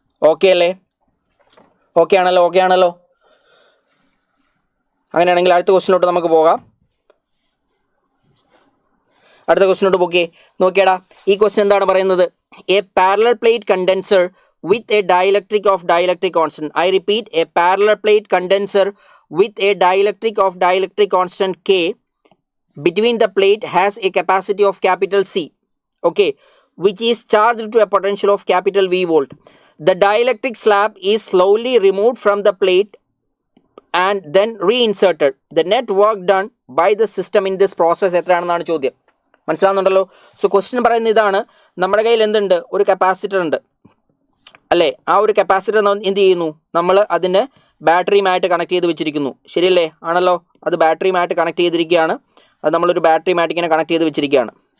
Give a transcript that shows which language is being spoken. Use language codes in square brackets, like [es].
[ml] Okay അല്ലേ? Okay ആണല്ലോ. അങ്ങനെയാണെങ്കിൽ അടുത്ത ക്വസ്റ്റിനോട്ട് നമുക്ക് പോകാം. അടുത്ത ക്വസ്റ്റിനോട്ട് പോകേ. നോക്കിയാടാ, ഈ ക്വസ്റ്റ്യൻ എന്താണ് പറയുന്നത്? [en] A parallel plate condenser with a dielectric of dielectric constant. I repeat, a parallel plate condenser with a dielectric of dielectric constant K between the plate has a capacity of capital C, okay, which is charged to a potential of capital V volt. The dielectric slab is slowly removed from the plate and then reinserted. The net work done by the system in this process [ml] എത്രയാണെന്നാണ് ചോദ്യം. മനസ്സിലാവുന്നുണ്ടല്ലോ? So question പറയുന്ന ഇതാണ്, നമ്മുടെ കയ്യിൽ എന്തുണ്ട്? ഒരു capacitor ഉണ്ട് അല്ലേ. ആ ഒരു കപ്പാസിറ്റർ എന്ത് ചെയ്യുന്നു? നമ്മൾ അതിനെ ബാറ്ററിയുമായിട്ട് കണക്ട് ചെയ്ത് വെച്ചിരിക്കുന്നു. ശരിയല്ലേ ആണല്ലോ. അത് ബാറ്ററിയുമായിട്ട് കണക്ട് ചെയ്തിരിക്കുകയാണ്. അത് നമ്മളൊരു ബാറ്ററിയുമായിട്ട് ഇങ്ങനെ കണക്ട് ചെയ്ത് വെച്ചിരിക്കുകയാണ്.